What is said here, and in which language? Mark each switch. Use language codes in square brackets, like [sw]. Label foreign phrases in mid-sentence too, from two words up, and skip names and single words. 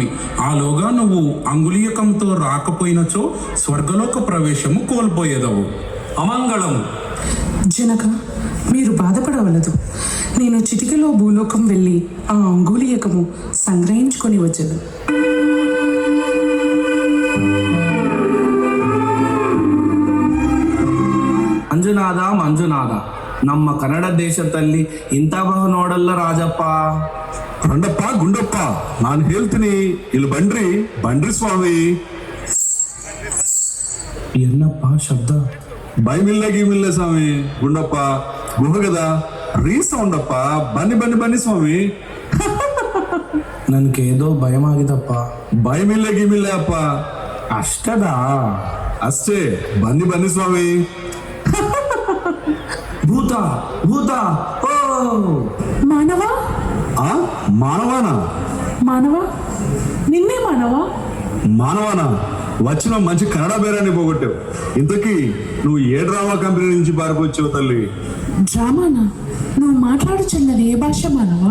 [te] ఆలోగా నువ్వు అంగుళీయకంతో రాకపోయినచో స్వర్గలోక ప్రవేశము కోల్పోయేదవు. అమంగళం. జనక, మీరు బాధపడవలదు. నేను చిటికలో భూలోకం వెళ్ళి ఆ అంగుళీయకము సంగ్రహించుకొని వచ్చేది. [kn] ಮಂಜುನಾಥ ಮಂಜುನಾಥ, ನಮ್ಮ ಕನ್ನಡ ದೇಶದಲ್ಲಿ ಇಂಥ ಬಹು ನೋಡಲ್ಲ ರಾಜಪ್ಪ. ರಂಡಪ್ಪ ಗುಂಡಪ್ಪ, ನಾನು ಹೇಳ್ತೀನಿ, ಇಲ್ಲಿ ಬನ್ರಿ ಸ್ವಾಮಿ. ಏನಪ್ಪ ಶಬ್ದ? ಗೀಮಿಲ್ಲೆ ಸ್ವಾಮಿ. ಗುಂಡಪ್ಪ ಗುಹ కదా, ರೀಸೌಂಡಪ್ಪ. ಬನ್ನಿ ಸ್ವಾಮಿ. ನನ್ಗೇದೋ ಭಯಮಾಗಿದಪ್ಪ. ಗೀಮಿಲ್ಲೆ ಅಪ್ಪ. ಅಷ್ಟದಾ? ಅಷ್ಟೇ, ಬನ್ನಿ ಸ್ವಾಮಿ. ಭೂತ ಭೂತ. ಓ [te] మానవా? ఆ మానవానా? మానవా, నిన్నే మానవా? మానవానా? వచ్చిన మంచి కన్నడ బేరాన్ని పోగొట్టావు. ఇంతకీ నువ్వు ఏ డ్రామా కంపెనీ నుంచి పారిపోవచ్చావు తల్లి? డ్రామానా? నువ్వు మాట్లాడుచున్నది ఏ భాష మానవా?